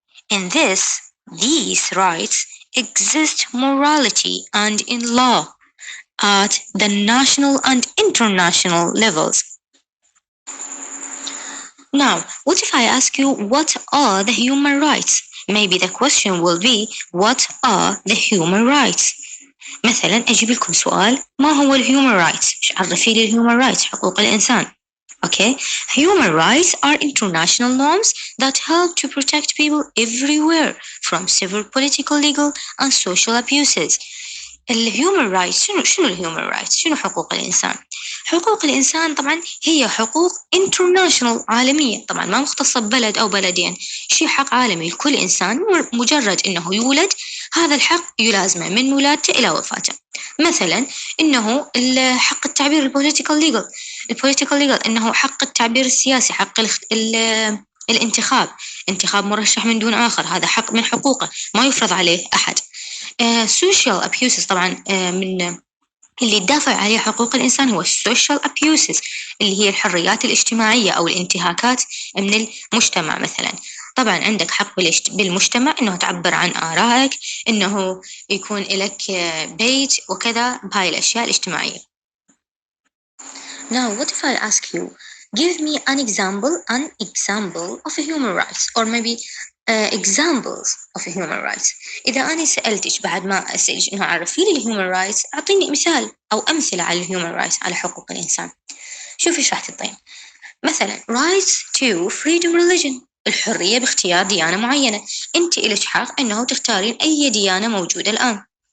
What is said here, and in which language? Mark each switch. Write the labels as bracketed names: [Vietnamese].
[English] In these rights exist morality and in law at the national and international levels. Now, what if I ask you what are the human rights? Maybe the question will be what are the human rights? [Arabic] مثلا أجيب لكم سؤال ما هو الهيومن رايتس؟ عرفي لي الهيومن رايتس حقوق الإنسان. [English] Okay, human rights are international norms that help to protect people everywhere from severe political, legal and social abuses. [Arabic] الهيومن رايتس شنو الهيومن رايتس؟ شنو حقوق الإنسان؟ حقوق الإنسان طبعا هي حقوق international عالمية، طبعا ما مختصة ببلد أو بلدين، شيء حق عالمي لكل إنسان مجرد إنه يولد هذا الحق يلازمه من ولادته إلى وفاته. مثلا إنه حق التعبير [English] البوليتيكال ليجل [Arabic] إنه حق التعبير السياسي، حق الانتخاب، انتخاب مرشح من دون آخر، هذا حق من حقوقه ما يفرض عليه أحد. [English] social abuses [Arabic] طبعا من اللي يدافع عليه حقوق الإنسان هو social abuses اللي هي الحريات الاجتماعية أو الانتهاكات من المجتمع. مثلا طبعا عندك حق بالمجتمع إنه تعبر عن آرائك، إنه يكون لك بيت وكذا بهاي الأشياء الاجتماعية. [English] Now what if I ask you give me an example of a human rights or maybe examples of human rights. [Arabic] إذا أنا سألتك بعد ما أسألك إنه عرفي لي الهيومن رايتس أعطيني مثال أو أمثلة على الهيومن رايتس على حقوق الإنسان. شوفي إيش راح تعطين. مثلا [English] rights to freedom religion [Arabic] الحرية باختيار ديانة معينة، أنت إلك حق إنه تختارين أي ديانة موجودة الآن.